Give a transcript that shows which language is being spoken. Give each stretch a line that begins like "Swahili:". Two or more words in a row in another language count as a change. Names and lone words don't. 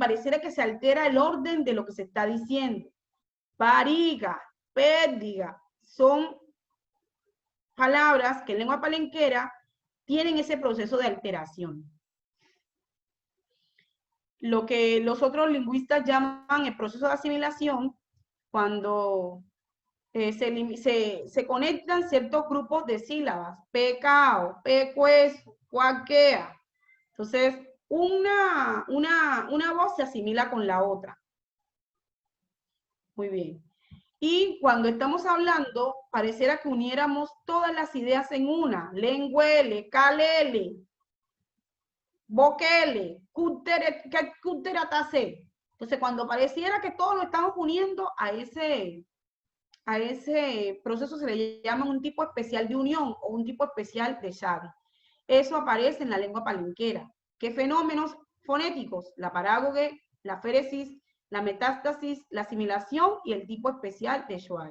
Spanish: Pareciera que se altera el orden de lo que se está diciendo. Pariga, pérdida, son palabras que en lengua palenquera tienen ese proceso de alteración. Lo que los otros lingüistas llaman el proceso de asimilación, cuando se conectan ciertos grupos de sílabas,
Palenquero: pecao, pecueso, cuaquea.
Spanish: Entonces, una voz se asimila con la otra. Muy bien. Y cuando estamos hablando, pareciera que uniéramos todas las ideas en una.
Palenquero: Lenguele, calele, boquele, cuteratase.
Spanish: Entonces, cuando pareciera que todo lo estamos uniendo a ese proceso se le llama un tipo especial de unión o un tipo especial de llave. Eso aparece en la lengua palenquera. ¿Qué fenómenos fonéticos? La parágoge, la aféresis, la metástasis, la asimilación y el tipo especial de Schwab.